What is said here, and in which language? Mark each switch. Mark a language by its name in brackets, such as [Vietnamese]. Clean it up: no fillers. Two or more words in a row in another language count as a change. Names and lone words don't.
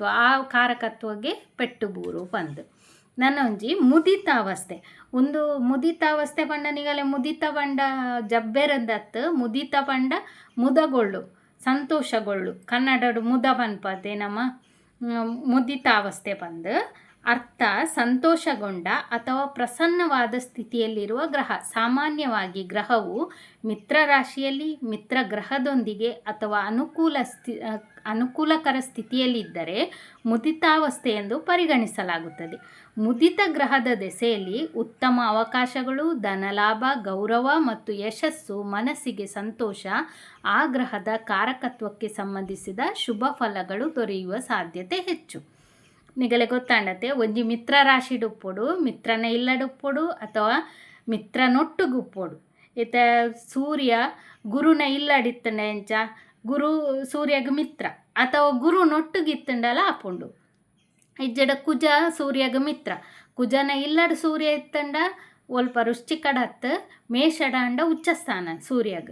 [Tulu] ಆ ಕಾರಕತ್ವಗೆ ಪೆಟ್ಟು ಬೂರು ಪಂದು. ನನ್ನ ಒಂಜಿ ಮುದಿತಾವಸ್ಥೆ ಒಂದು ಮುದಿತಾವಸ್ಥೆ ಪಂಡ ನಿಗಲೆ ಮುದಿತ ಪಂಡ ಜಬ್ಬೆರದತ್ತು ಮುದಿತ ಪಂಡ ಮುದಗೊಳ್ಳು ಸಂತೋಷಗೊಳ್ಳು ಕನ್ನಡಡು ಮುದ ಪನ್ಪದೆ ನಮ್ಮ ಮುದಿತಾವಸ್ಥೆ ಪಂದು ಅರ್ಥ [Kannada] ಸಂತೋಷಗೊಂಡ ಅಥವಾ ಪ್ರಸನ್ನವಾದ ಸ್ಥಿತಿಯಲ್ಲಿರುವ ಗ್ರಹ. ಸಾಮಾನ್ಯವಾಗಿ ಗ್ರಹವು ಮಿತ್ರ ರಾಶಿಯಲ್ಲಿ ಮಿತ್ರ ಗ್ರಹದೊಂದಿಗೆ ಅಥವಾ ಅನುಕೂಲಕರ ಸ್ಥಿತಿಯಲ್ಲಿದ್ದರೆ ಮುದಿತಾವಸ್ಥೆ ಎಂದು ಪರಿಗಣಿಸಲಾಗುತ್ತದೆ. ಮುದಿತ ಗ್ರಹದ ದೆಸೆಯಲ್ಲಿ ಉತ್ತಮ ಅವಕಾಶಗಳು, ಧನಲಾಭ, ಗೌರವ ಮತ್ತು ಯಶಸ್ಸು, ಮನಸ್ಸಿಗೆ ಸಂತೋಷ, ಆ ಗ್ರಹದ ಕಾರಕತ್ವಕ್ಕೆ ಸಂಬಂಧಿಸಿದ ಶುಭ ಫಲಗಳು ದೊರೆಯುವ ಸಾಧ್ಯತೆ ಹೆಚ್ಚು. [Tulu] ನಿಗಲೆ ಗೊತ್ತಾಂಡತೆ ಒಂಜಿ ಮಿತ್ರ ರಾಶಿಡುಪ್ಪೊಡು ಮಿತ್ರನ ಇಲ್ಲಡುಪ್ಪೊಡು ಅಥವಾ ಮಿತ್ರನೊಟ್ಟುಗುಪ್ಪೊಡು. ಇತ ಸೂರ್ಯ ಗುರುನ ಇಲ್ಲಡಿತ್ತಂಡ ಎಂಚ ಗುರು ಸೂರ್ಯಗ ಮಿತ್ರ ಅಥವಾ ಗುರು ನೊಟ್ಟುಗಿತ್ತಂಡಲ ಆಪುಂಡು. ಇಜ್ಜಡ ಕುಜ ಸೂರ್ಯಗ ಮಿತ್ರ, ಕುಜನ ಇಲ್ಲಡು ಸೂರ್ಯ ಇತ್ತಂಡ ಒಲ್ಪ ರುಶ್ಚಿಕಡತ್ತು ಮೇಷಡ ಅಂಡ ಉಚ್ಚಸ್ಥಾನ ಸೂರ್ಯಗ.